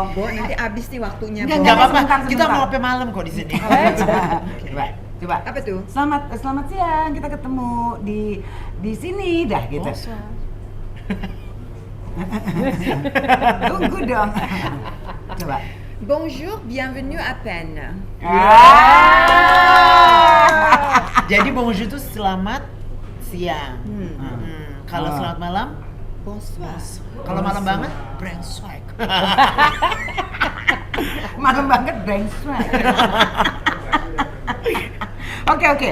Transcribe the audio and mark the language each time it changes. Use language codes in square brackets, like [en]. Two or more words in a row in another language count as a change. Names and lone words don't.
[id] Bo, nanti abis nih waktunya, Enggak, Bo. Gak apa-apa, sebentar. kita mau sampai malam kok di sini. Coba. Apa tuh? Selamat siang. Kita ketemu di sini dah gitu. Tunggu dong. Coba. [fr] Bonjour, bienvenue à peine. [id] Jadi bonjour itu selamat siang. Kalau Oh. selamat malam, Bonsoir. kalau malam banget, brengsek. Malam banget brengsek. Oke.